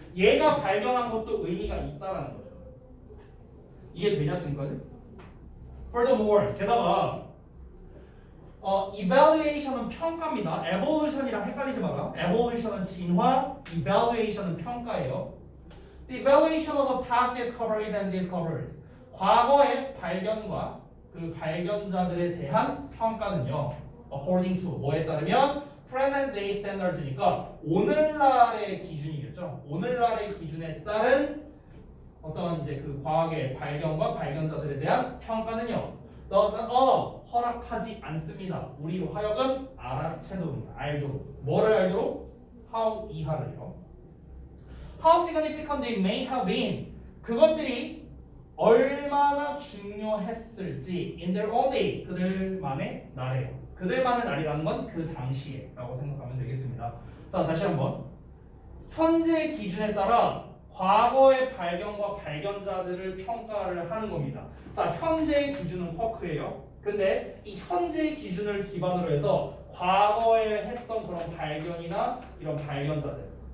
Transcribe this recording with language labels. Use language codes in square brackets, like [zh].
[ko] 얘가 발견한 것도 의미가 있다라는 거죠. 이해되냐 지금까지? [en] Furthermore, [ko] 게다가 evaluation은 평가입니다. evolution이랑 헷갈리지 마라. evolution은 진화, evaluation은 평가예요. [en] The evaluation of past discoveries and discoverers. [ko] 과거의 발견과 그 발견자들에 대한 평가는요. [en] according to [ko] 뭐에 따르면 [en] present day standards [ko] 니까 오늘날의 기준이겠죠. 오늘날의 기준에 따른 어떤 이제 그 과학의 발견과 발견자들에 대한 평가는요. [en] doesn't allow [ko] 허락하지 않습니다. 우리로 하여금 알아채도록 알도록 뭐를 알도록? how 이하를요. [en] How significant they may have been [ko] 그것들이 얼마나 중요했을지 [en] in their own day [ko] 그들만의 날에요. 그들만의 날이라는 건 그 당시에 라고 생각하면 되겠습니다. 자 다시 한번 현재 기준에 따라 과거의 발견과 발견자들을 평가를 하는 겁니다. 자, 현재의 기준은 쿼크예요. 근데 이 현재 기준을 기반으로 해서 과거에 했던 그런 발견이나 이런 발견자들.